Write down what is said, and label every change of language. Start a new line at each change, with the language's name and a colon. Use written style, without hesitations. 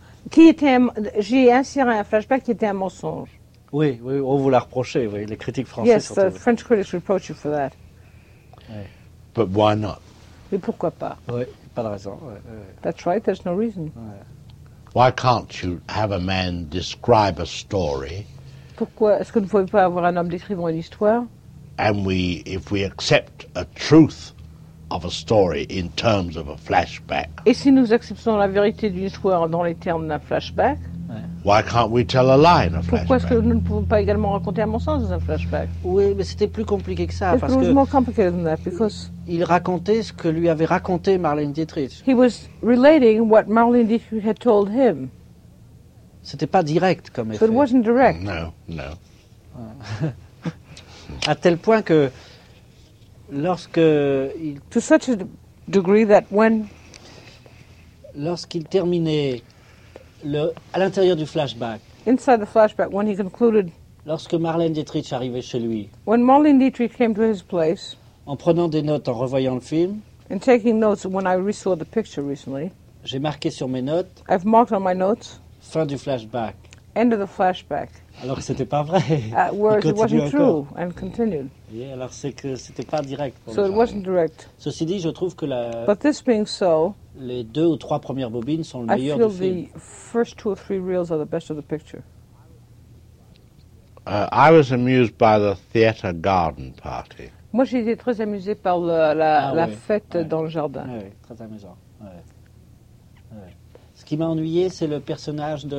French: Qui était j'ai inséré un flashback qui était un mensonge. Oui, oui, on vous l'a reproché. Oui, les critiques françaises.
English: Yes, the French critics reproach you for that. Oui. But why not?
French: Mais pourquoi pas? Oui, pas de raison. Oui.
English: That's right, there's no reason. Why can't you have a man describe a story?
French: Pourquoi est-ce que vous ne pouvez pas avoir un homme décrivant une histoire?
English: And we, if we accept a truth of a story in terms of a flashback?
French: Et si nous acceptons la vérité d'une histoire dans les termes d'un flashback?
English: Why can't we tell a lie in a flashback?
French: Pourquoi est-ce que nous ne pouvons pas également raconter un mensonge dans un flashback? Oui, mais c'était plus compliqué que ça.
English: It was more complicated than that because
French: il racontait ce que lui avait raconté Marlene Dietrich.
English: He was relating what Marlene Dietrich had told him.
French: C'était pas direct comme effet.
English: But it wasn't direct. No, no.
French: À tel point que lorsque il
English: to such a degree that when
French: lorsqu'il terminait le, à l'intérieur du flashback.
English: Inside the flashback, when he concluded,
French: lorsque Marlene Dietrich arrivait chez lui.
English: When Marlene Dietrich came to his place.
French: En prenant des notes en revoyant le film.
English: In taking notes when I re-saw the picture recently.
French: J'ai marqué sur mes notes.
English: I've marked on my notes.
French: Fin du flashback.
English: End of the flashback.
French: Alors c'était pas vrai.
English: Whereas it wasn't true and continued.
French: Yeah, alors c'est que c'était pas direct.
English: So it wasn't direct.
French: Ceci dit, je trouve que la.
English: But this being so.
French: Les deux ou trois premières bobines sont le meilleur du film.
English: I feel the first two or three reels are the best of the picture. I was amused by the theater garden party.
French: Moi, j'ai été très amusé par la fête dans le jardin. Oui, très amusant. Ce qui m'a ennuyé, c'est le personnage de.